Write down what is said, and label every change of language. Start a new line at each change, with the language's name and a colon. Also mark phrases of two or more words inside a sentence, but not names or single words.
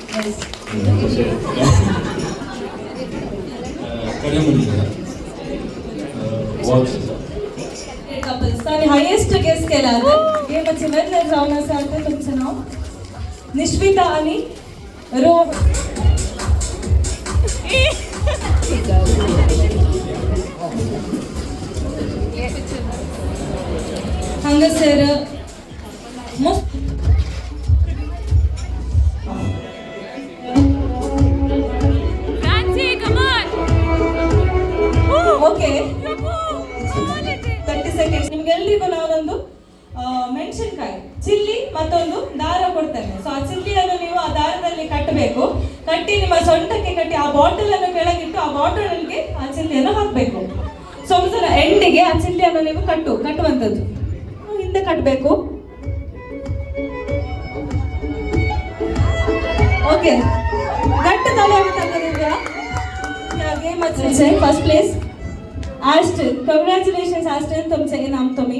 Konkani: कपल्सनी
English: highest guess
Konkani: केला गेमचे विनर जावन आसा ते तुमचं नाव निश्विता आणि रोह. हांगासर मस्त
Kannada: ಓಕೆ 30 ಸೆಕೆಂಡ್ಸ್ ನಿಮ್ಗೆಲ್ಲರಿಗೂ ನಾನೊಂದು ಮೆಣಸಿನಕಾಯಿ ಚಿಲ್ಲಿ ಮತ್ತೊಂದು ದಾರ ಕೊಡ್ತೇನೆ. ಸೊ ಆ ಚಿಲ್ಲಿಯನ್ನು ನೀವು ಆ ದಾರದಲ್ಲಿ ಕಟ್ಟಬೇಕು. ಕಟ್ಟಿ ನಿಮ್ಮ ಸೊಂಟಕ್ಕೆ ಕಟ್ಟಿ ಆ ಬಾಟಲ್ ಅನ್ನು ಕೆಳಗಿಟ್ಟು ಆ ಬಾಟಲ್ಗೆ ಆ ಚಿಲ್ಲಿಯನ್ನು ಹಾಕಬೇಕು. ಸೊ ಒಂದ್ಸಲ ಎಂಡಿಗೆ ಆ ಚಿಲ್ಲಿಯನ್ನು ನೀವು ಕಟ್ಟುವಂಥದ್ದು ಹಿಂದೆ ಕಟ್ಟಬೇಕು.
Marathi: ओके गट्ट ताली आम्ही त्यांना देऊया या गेम चे
English: first place
Marathi: आस्टन कंग्रॅच्युलेशन्स आस्टन तुमचे इनाम तुम्ही